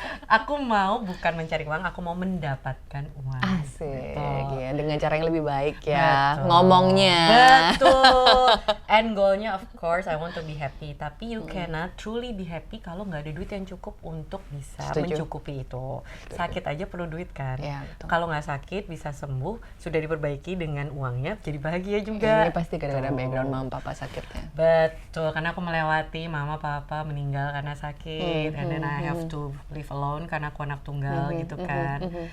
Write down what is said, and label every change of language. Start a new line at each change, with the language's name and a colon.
Indonesian: Aku mau bukan mencari uang, aku mau mendapatkan uang. Asik, Betul. ya, dengan cara yang lebih baik ya, Betul. ngomongnya. Betul.
English: End goalnya of course I want to be happy.
Indonesian: Tapi
English: you cannot truly be happy
Indonesian: kalau nggak ada duit yang cukup untuk bisa Setuju. mencukupi itu. Sakit aja perlu duit kan. Iya, betul. Kalau nggak sakit bisa sembuh, sudah diperbaiki dengan uangnya, jadi bahagia juga. Ini pasti gara-gara background mama papa sakitnya. Betul, karena aku melewati mama papa meninggal karena sakit,
English: and then I have to live alone
Indonesian: karena aku anak tunggal gitu kan.